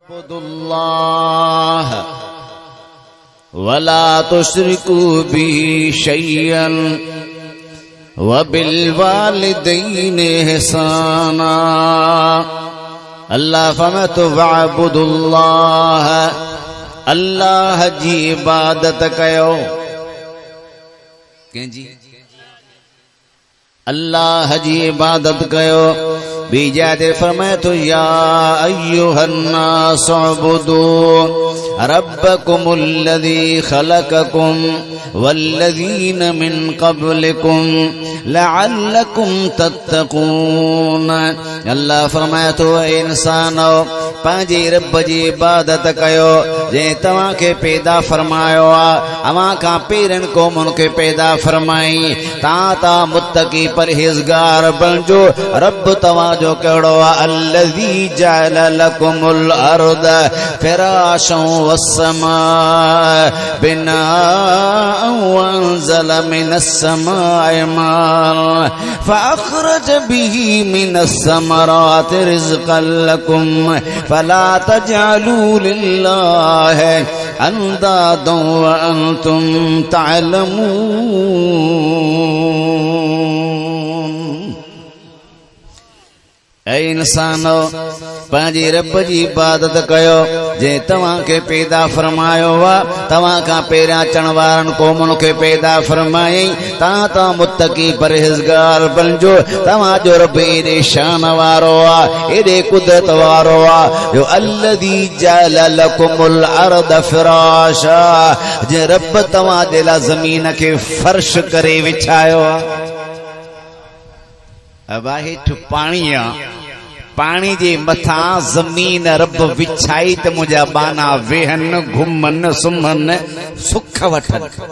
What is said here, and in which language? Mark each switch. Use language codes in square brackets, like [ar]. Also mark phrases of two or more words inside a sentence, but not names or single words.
[ar] اعبدوا الله ولا تشركوا به شيئا وبالوالدين إحسانا. [sd] अल्लाह फरमातो वअब्दुल्लाह, अल्लाह जी इबादत कयो। कंहिंजी? अल्लाह जी इबादत कयो। बीजा दे फरमाए तो [ar] يا أيها الناس اعبدوا ربكم الذي خلقكم والذين من قبلكم لعلكم تتقون. [sd] अल्लाह फरमाए तो इंसानो पंहिंजे रब जी इबादत कयो जे तव्हां खे पैदा फरमायो आहे, अवां खां पहिरियनि क़ौमुनि खे पैदा फरमाई। तव्हां मुत्तकी परहेज़गार बणिजो। रब तव्हां जो कहिड़ो आहे? [ar] الذي جعل لكم الأرض فراشا والسماء بناء وأنزل من السماء ماء فأخرج به من الثمرات رزقا لكم فلا تجعلوا لله أندادا وأنتم تعلمون. [sd] ऐ इंसानो पंहिंजे रब जी इबादत कयो जे तव्हां खे पैदा फरमायो आहे, तव्हां खां पहिरियां अचण वारनि क़ौमुनि खे पैदा फरमायई। तव्हां मुत्तकी परहेज़गार बणिजो। तव्हांजो रब एॾे शान वारो आहे, एॾे कुदरत वारो आहे जो [ar] الذي جعل لكم الأرض فراشا, [sd] जे रब तव्हांजे लाइ ज़मीन खे फ़र्श करे विछायो आहे। अब हेठि पाणी आहे, पाणी जे मथां ज़मीन रब विछाई त मुंहिंजा बाना वेहनि, घुमनि, सुम्हनि, सुख वठनि।